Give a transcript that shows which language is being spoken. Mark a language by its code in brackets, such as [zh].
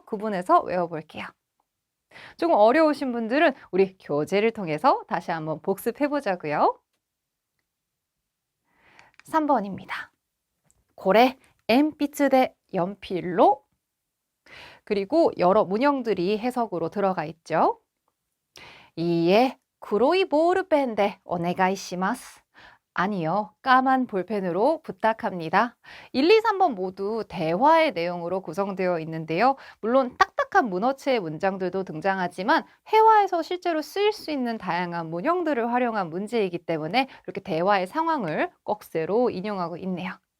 [ko] 구분해서 외워볼게요. 조금 어려우신 분들은 우리 교재를 통해서 다시 한번 복습해보자고요. 3번입니다. [ja] これ 鉛筆で [ko] 연필로. 그리고 여러 문형들이 해석으로 들어가 있죠. [ja] いいえ, 黒いボールペンでお願いします. [ko] 아니요, 까만 볼펜으로 부탁합니다. 1, 2, 3번 모두 대화의 내용으로 구성되어 있는데요. 물론 딱딱한 문어체의 문장들도 등장하지만 회화에서 실제로 쓰일 수 있는 다양한 문형들을 활용한 문제이기 때문에 이렇게 대화의 상황을 꺽쇠로 인용하고 있네요.